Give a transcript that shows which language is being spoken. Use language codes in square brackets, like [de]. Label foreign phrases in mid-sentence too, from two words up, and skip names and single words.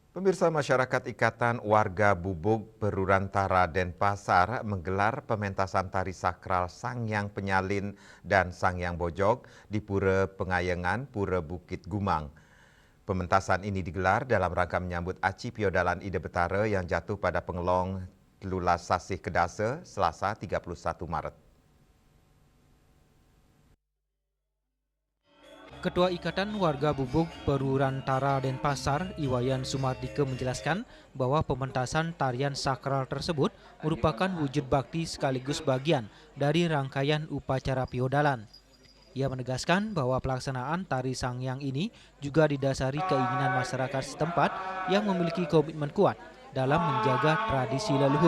[id] Pemirsa, masyarakat Ikatan Warga Bubuk Berurantara Denpasar menggelar pementasan tari sakral Sangyang Penyalin dan Sangyang Bojog di Pura Pengayengan, Pura Bukit Gumang. Pementasan ini digelar dalam rangka menyambut Aci Piodalan Ide Betara yang jatuh pada Pengelong Lulas Sasih Kedasa, Selasa 31 Maret. Ketua Ikatan Warga Bubuk Berurantara Denpasar, Iwayan Sumardike menjelaskan bahwa pementasan tarian sakral tersebut merupakan wujud bakti sekaligus bagian dari rangkaian upacara piodalan. Ia menegaskan bahwa pelaksanaan tari Sangyang ini juga didasari keinginan masyarakat setempat yang memiliki komitmen kuat dalam menjaga tradisi leluhur.